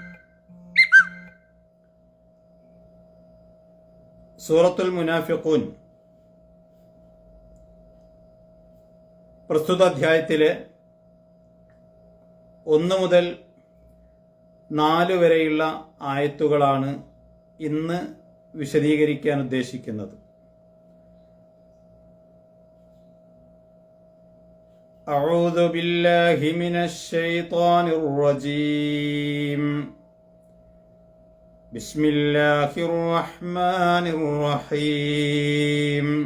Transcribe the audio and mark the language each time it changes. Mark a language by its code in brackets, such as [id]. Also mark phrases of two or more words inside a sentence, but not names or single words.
[ml] സൂറത്തുൽ മുനാഫിഖൂൻ പ്രസ്തുത അധ്യായത്തിലെ 1 മുതൽ 4 വരെയുള്ള ആയത്തുകളാണ് ഇന്ന് വിശദീകരിക്കാൻ ഉദ്ദേശിക്കുന്നത്. [ar] أعوذ بالله من الشيطان الرجيم. بسم الله الرحمن الرحيم.